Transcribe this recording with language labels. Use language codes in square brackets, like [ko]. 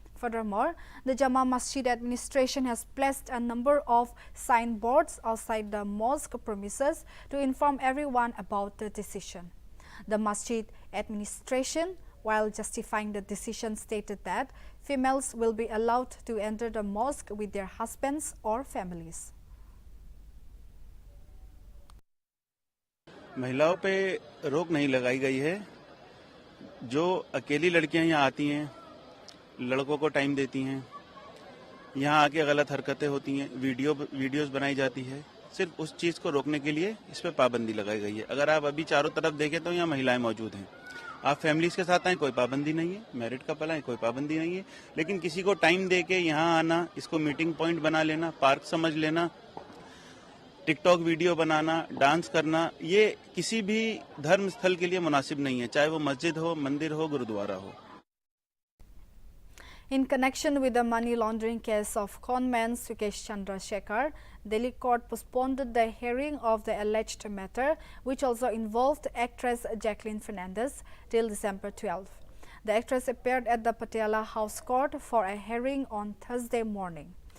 [en] Furthermore, the Jama Masjid administration has placed a number of signboards outside the mosque premises to inform everyone about the decision. The Masjid administration, while justifying the decision, stated that females will be allowed to enter the mosque with their husbands or families. [hi] महिलाओं पे रोक नहीं लगाई गई है। जो अकेली लड़कियां यहाँ आती हैं, लड़कों को टाइम देती हैं, यहाँ आके गलत हरकतें होती हैं, वीडियोस बनाई जाती है, सिर्फ उस चीज़ को रोकने के लिए इस पे पाबंदी लगाई गई है। अगर आप अभी चारों तरफ देखें तो यहाँ महिलाएं मौजूद हैं। आप फैमिलीज के साथ आए, कोई पाबंदी नहीं है, मैरिड कपल आए, कोई पाबंदी नहीं है, लेकिन किसी को टाइम दे के यहाँ आना, इसको मीटिंग पॉइंट बना लेना, पार्क समझ लेना, टिकटॉक वीडियो बनाना, डांस करना, ये किसी भी धर्म स्थल के लिए मुनासिब नहीं है, चाहे वो मस्जिद हो, मंदिर हो, गुरुद्वारा हो। [en] In connection with the money laundering case of conman Sukesh Chandra Shekhar, Delhi court postponed the hearing of the alleged matter, which also involved actress Jacqueline Fernandez, till December 12. The actress appeared at the Patiala House Court for a hearing on Thursday morning.